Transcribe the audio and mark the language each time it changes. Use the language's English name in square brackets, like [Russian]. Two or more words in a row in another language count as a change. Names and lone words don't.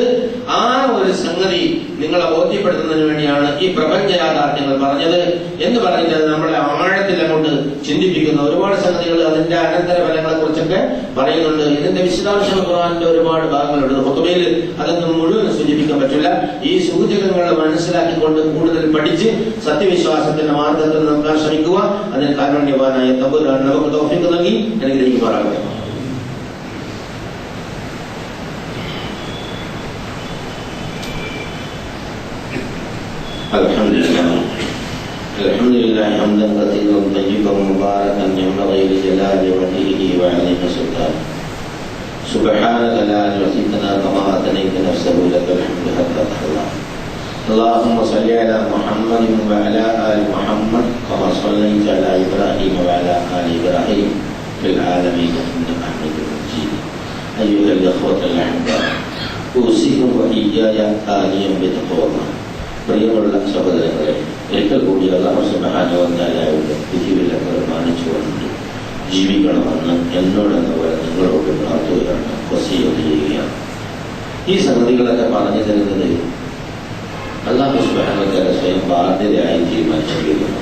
[Malayalam] ആ ഒരു സംഗതി നിങ്ങളെ ബോധ്യപ്പെടുത്തുന്നതിന് വേണ്ടിയാണ് ഈ പ്രപഞ്ച യാഥാർത്ഥ്യങ്ങൾ പറഞ്ഞത് എന്ന് പറഞ്ഞിട്ട് നമ്മളെ ആഴത്തിൽ അങ്ങോട്ട് ചിന്തിപ്പിക്കുന്ന ഒരുപാട് സംഗതികൾ, അതിന്റെ അനന്തര ഫലങ്ങളെ കുറിച്ചൊക്കെ പറയുന്നുണ്ട്. ഇതിന്റെ വിശദാംശങ്ങൾ ഖുർആനിന്റെ ഒരുപാട് ഭാഗങ്ങളുണ്ട്. ഖുതുബയിൽ അതൊന്നും മുഴുവൻ സൂചിപ്പിക്കാൻ പറ്റില്ല. ഈ സൂചകങ്ങൾ മനസ്സിലാക്കിക്കൊണ്ട് കൂടുതൽ പഠിച്ച് സത്യവിശ്വാസത്തിന്റെ മാർഗത്തിൽ നോക്കാൻ ശ്രമിക്കുക. അതിന് കാരുണ്യവാനായ തമ്പുരാൻ നമുക്ക് തൗഫീഖ് നൽകി അനുഗ്രഹിക്കുമാറാകട്ടെ. [Arabic] الحمد لله حمدا كثيرا طيبا مباركا ينبغي لجلال وجهه وعظيم سلطانه. سبحانك لا نحصي ثناء كما اثنيت نفسه لك الحمد حتى ترضى. اللهم صل على محمد وعلى ال محمد كما صليت على ابراهيم وعلى ال ابراهيم في العالمين انك حميد مجيد. ايها الاخوه الاحباب، اوصيكم واياي ثانيا بتقوى الله. [Malayalam] പ്രിയമുള്ള സഹോദരങ്ങളെ, ഒരിക്കൽ കൂടി അല്ലാഹു [Arabic] سبحانه و تعالى [Malayalam] വിധിവിലക്കുകൾ മാനിച്ചുകൊണ്ട് ജീവിക്കണമെന്ന് എന്നോടെന്നപോലെ നിങ്ങളോട് പ്രാർത്ഥിക്കുകയാണ്, വസിയ്യത്ത് ചെയ്യുകയാണ്. ഈ സംഗതികളൊക്കെ പറഞ്ഞു തരുന്നത് അല്ലാഹു [Arabic] سبحانه و تعالى [Malayalam] സ്വയം ബാധ്യതയായി തീരുമാനിച്ചിരിക്കുന്നു.